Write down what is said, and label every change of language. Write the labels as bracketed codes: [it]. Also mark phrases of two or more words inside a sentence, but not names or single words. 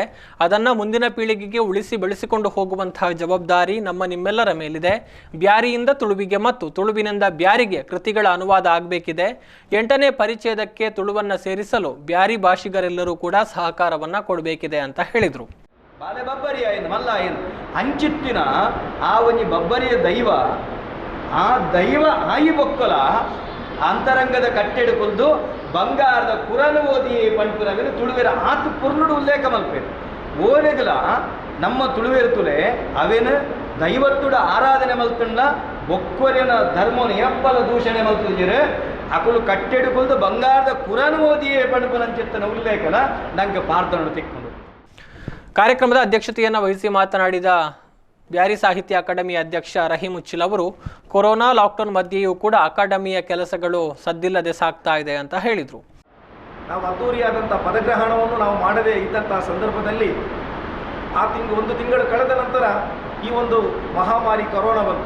[kn] ಅದನ್ನು ಮುಂದಿನ ಪೀಳಿಗೆಗೆ ಉಳಿಸಿ ಬೆಳೆಸಿಕೊಂಡು ಹೋಗುವಂತಹ ಜವಾಬ್ದಾರಿ ನಿಮ್ಮೆಲ್ಲರ ಮೇಲಿದೆ. ಬ್ಯಾರಿಯಿಂದ ತುಳುವಿಗೆ ಮತ್ತು ತುಳುವಿನಿಂದ ಬ್ಯಾರಿಗೆ ಕೃತಿಗಳ ಅನುವಾದ ಆಗಬೇಕಿದೆ. 8ನೇ ಪರಿಚ್ಛೇದಕ್ಕೆ ತುಳುವನ್ನು ಸೇರಿಸಲು ಬ್ಯಾರಿ ಭಾಷಿಗರೆಲ್ಲರೂ ಕೂಡ ಸಹಕಾರವನ್ನು ಕೊಡಬೇಕಿದೆ ಅಂತ ಹೇಳಿದರು. [tcy] ಬಾಲೆ ಬಬ್ಬರಿ ಆಯ್ತು ಮಲ್ಲ ಆಯ್ತು ಅಂಚಿತ್ತಿನ ಆ ಒಂಜಿ ಬಬ್ಬರಿಯ ದೈವ ಆ ದೈವ ಆಯಿ ಬೊಕ್ಕಲ ಅಂತರಂಗದ ಕಟ್ಟೆಡುಕೊಲ್ದು ಬಂಗಾರದ ಕುರನು ಓದಿ ಪಂಪುರವೇನು ತುಳುವೆರ ಆತು ಪುರ್ನುಡು ಉಲ್ಲೇಖ ಮಲ್ಪೇರು ಓರೆಗಲ ನಮ್ಮ ತುಳುವೆರು ತುಲೆ ಅವೇನು ದೈವತ್ತುಡ ಆರಾಧನೆ ಮಲ್ತಂಡ ಬೊಕ್ಕೊರಿನ ಧರ್ಮನ ಎಪ್ಪಲ ದೂಷಣೆ ಮಲ್ತಿದ್ದೀರಿ ಅಕುಲು ಕಟ್ಟೆಡುಕೊಲ್ದು ಬಂಗಾರದ ಕುರನು ಓದಿ ಪಂಪುರಂಚಿತ್ತನ ಉಲ್ಲೇಖನ ನಂಗೆ ಪಾರ್ಥನೋಡು ತಿಕ್ಕೊಂಡು. [kn] ಕಾರ್ಯಕ್ರಮದ ಅಧ್ಯಕ್ಷತೆಯನ್ನು ವಹಿಸಿ ಮಾತನಾಡಿದ ಬ್ಯಾರಿ ಸಾಹಿತ್ಯ ಅಕಾಡೆಮಿ ಅಧ್ಯಕ್ಷ ರಹೀಂ ಉಚ್ಚಿಲ್ ಅವರು, ಕೊರೋನಾ ಲಾಕ್ಡೌನ್ ಮಧ್ಯೆಯೂ ಕೂಡ ಅಕಾಡೆಮಿಯ ಕೆಲಸಗಳು ಸದ್ದಿಲ್ಲದೆ ಸಾಗ್ತಾ ಇದೆ ಅಂತ ಹೇಳಿದರು. ನಾವು ಅದ್ದೂರಿಯಾದಂಥ ಪದಗ್ರಹಣವನ್ನು ನಾವು ಮಾಡದೇ ಇದ್ದಂತಹ ಸಂದರ್ಭದಲ್ಲಿ ಒಂದು ತಿಂಗಳು ಕಳೆದ ನಂತರ ಈ ಒಂದು ಮಹಾಮಾರಿ ಕೊರೋನಾ ಬಂತು.